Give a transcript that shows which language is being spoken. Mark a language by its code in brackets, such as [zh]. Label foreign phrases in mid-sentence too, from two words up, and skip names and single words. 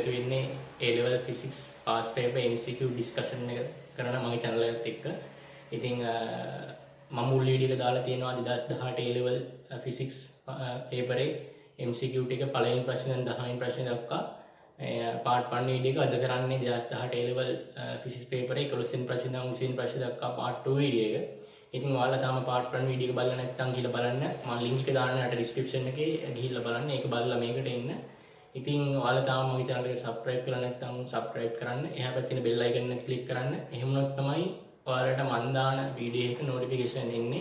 [si] වෙන්නේ [en] A level physics pass paper MCQ discussion [si] එක කරන මගේ channel එකත් එක්ක. ඉතින් මම මුල් වීඩියෝ එක දාලා තියෙනවා 2018 [en] A level physics paper [si] එකේ MCQ ටික පළවෙනි ප්‍රශ්නෙන් 10 වෙනි ප්‍රශ්න දක්වා part 1 වීඩියෝ එක අද කරන්නේ 2018 [en] A level physics paper [si] එකේ 11 වෙනි ප්‍රශ්න ඉඳන් 20 වෙනි ප්‍රශ්න දක්වා part 2 වීඩියෝ එක. ඉතින් ඔයාලා තාම part 1 වීඩියෝ එක බලලා නැත්නම් ගිහලා බලන්න. මම link එක දාන්න යට description එකේ ගිහලා බලන්න. ඒක බලලා මේකට එන්න. ඉතින් ඔයාලා තාම මගේ channel එක subscribe කරලා නැත්නම් subscribe කරන්න. එහා පැත්තේ තියෙන [en] bell icon [si] එක click කරන්න. එහෙම වුණොත් තමයි ඔයාලට මන් දාන වීඩියෝ එක notification එන්නේ.